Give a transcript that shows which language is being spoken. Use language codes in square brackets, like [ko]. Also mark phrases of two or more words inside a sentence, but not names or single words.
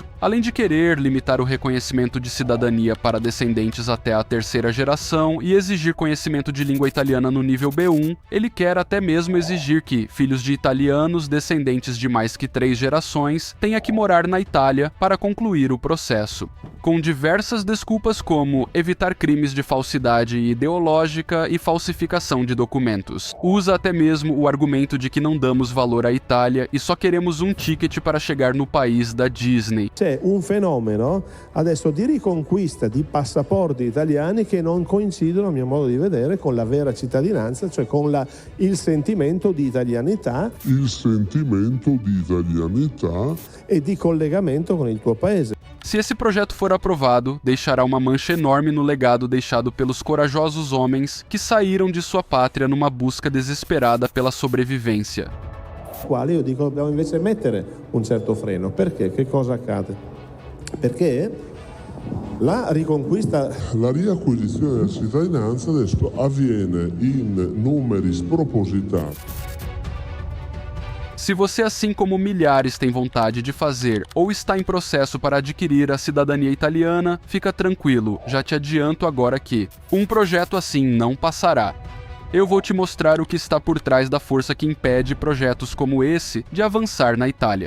[pt] Além de querer limitar o reconhecimento de cidadania para descendentes até a terceira geração e exigir conhecimento de língua italiana no nível B1, ele quer até mesmo exigir que filhos de italianos descendentes de mais que 3 gerações tenham que morar na Itália para concluir o processo. Com diversas desculpas como evitar crimes de falsidade ideológica e falsificação de documentos. Usa até mesmo o argumento de que não damos valor à Itália e só queremos um ticket para chegar no país da Disney. [it] C'è un fenomeno adesso di riconquista di passaporti italiani che non coincidono, a mio modo di vedere, con la vera cittadinanza, cioè con il sentimento di italianità e di collegamento con il tuo paese. [pt] Se esse projeto for aprovado, deixará uma mancha enorme no legado deixado pelos corajosos homens que saíram de sua pátria numa busca desesperada pela sobrevivência. [it] Quale io dico dobbiamo invece mettere un certo freno. Perché? Che cosa accade? Perché la riacquisizione della cittadinanza adesso avviene in numeri spropositati. [pt] Se você, assim como milhares, tem vontade de fazer ou está em processo para adquirir a cidadania italiana, fica tranquilo, já te adianto agora que um projeto assim não passará. Eu vou te mostrar o que está por trás da força que impede projetos como esse de avançar na Itália.